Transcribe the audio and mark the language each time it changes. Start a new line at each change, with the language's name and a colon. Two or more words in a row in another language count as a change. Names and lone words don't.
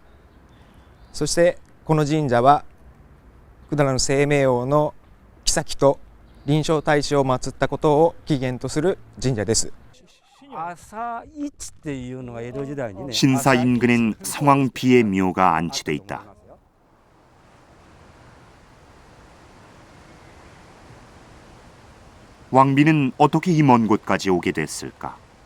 Japanese: そしてこの神社は百済の清明王の后と臨床大使を祀ったことを起源とする神社です。
Korean: 신사 인근엔 성왕 비의 묘가 안치돼 있다. 왕비는 어떻게 이 먼 곳까지 오게 됐을까?